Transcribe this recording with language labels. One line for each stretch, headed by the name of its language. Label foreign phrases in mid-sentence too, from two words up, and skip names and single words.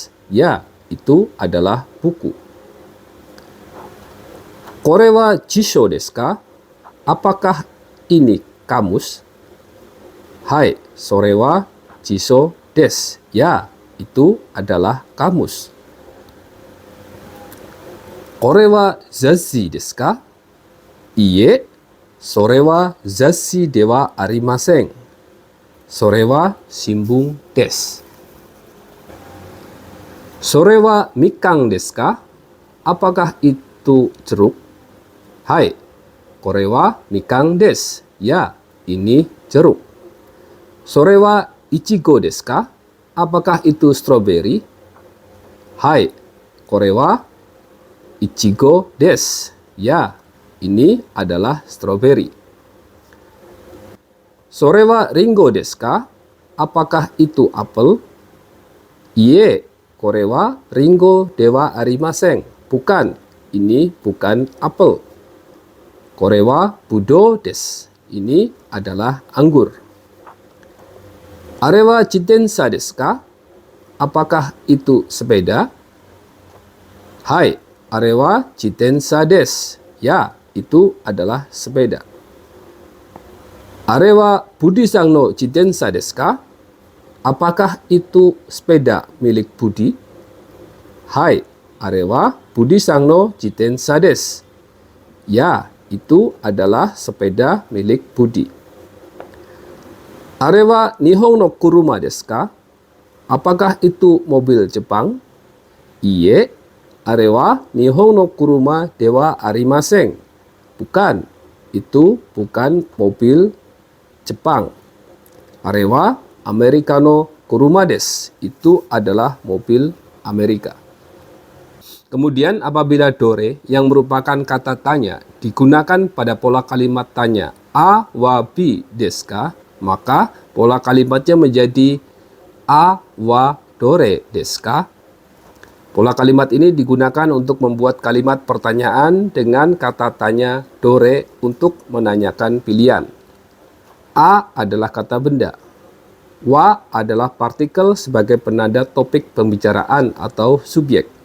Indonesian: Ya, itu adalah buku.
Japanese: これは辞書ですか?
Indonesian: Apakah ini kamus?
Japanese: はい、それは辞書です.
Indonesian: Ya, itu adalah kamus.
Japanese: これは雑誌ですか? いいえ、それは雑誌ではありません. それは新聞です. それはみかんですか?
Indonesian: Apakah itu jeruk?
Japanese: はい、これはみかんです.
Indonesian: Ya, ini jeruk.
Japanese: それはいちごですか?
Indonesian: Apakah itu stroberi?
Japanese: Hai, これはいちごです.
Indonesian: Ya, ini adalah stroberi.
Japanese: それはりんごですか?
Indonesian: Apakah itu apel?
Japanese: いいえ、これはりんごではありません.
Indonesian: Bukan, ini bukan apel.
Japanese: これはぶどうです.
Indonesian: Ini adalah anggur.
Japanese: あれは自転車ですか?
Indonesian: Apakah itu sepeda?
Japanese: はい、あれは自転車です.
Indonesian: Ya, itu adalah sepeda.
Japanese: あれはブディさんの自転車ですか?
Indonesian: Apakah itu sepeda milik Budi?
Japanese: はい、あれはブディさんの自転車です.
Indonesian: Ya, itu adalah sepeda milik Budi.
Japanese: あれは日本の車ですか?
Indonesian: Apakah itu mobil Jepang?
Japanese: いいえ、あれは日本の車ではありません.
Indonesian: Bukan, itu bukan mobil Jepang.
Japanese: あれはアメリカの車です.
Indonesian: Itu adalah mobil Amerika. Kemudian apabila dore yang merupakan kata tanya digunakan pada pola kalimat tanya
Japanese: AはBですか?
Indonesian: Maka pola kalimatnya menjadi
Japanese: Aはどれですか?
Indonesian: Pola kalimat ini digunakan untuk membuat kalimat pertanyaan dengan kata tanya dore untuk menanyakan pilihan. A adalah kata benda. Wa adalah partikel sebagai penanda topik pembicaraan atau subjek.